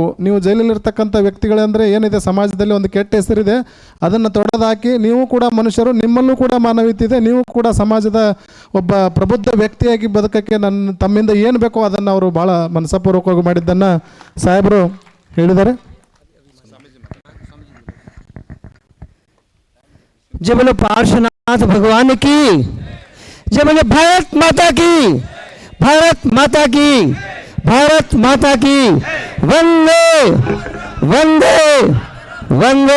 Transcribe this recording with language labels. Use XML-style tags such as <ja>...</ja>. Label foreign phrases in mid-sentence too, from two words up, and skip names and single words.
<kn>ನೀವು ಜೈಲಲ್ಲಿರ್ತಕ್ಕಂಥ ವ್ಯಕ್ತಿಗಳಂದರೆ ಏನಿದೆ, ಸಮಾಜದಲ್ಲಿ ಒಂದು ಕೆಟ್ಟ ಹೆಸರಿದೆ, ಅದನ್ನು ತೊಡೆದಾಕಿ ನೀವು ಕೂಡ ಮನುಷ್ಯರು, ನಿಮ್ಮಲ್ಲೂ ಕೂಡ ಮಾನವೀಯತೆ ಇದೆ, ನೀವು ಕೂಡ ಸಮಾಜದ ಒಬ್ಬ ಪ್ರಬುದ್ಧ ವ್ಯಕ್ತಿಯಾಗಿ ಬದುಕಕ್ಕೆ ತಮ್ಮಿಂದ ಏನು ಬೇಕೋ ಅದನ್ನು ಅವರು ಭಾಳ ಮನಸ್ಸಪೂರ್ವಕವಾಗಿ ಮಾಡಿದ್ದನ್ನು ಸಾಹೇಬರು ಹೇಳಿದ್ದಾರೆ.</kn> <hi>जय बोलो पार्श्वनाथ भगवान की, जय बोलो भारत माता की, भारत माता की, भारत माता की, वंदे वंदे वंदे।</hi>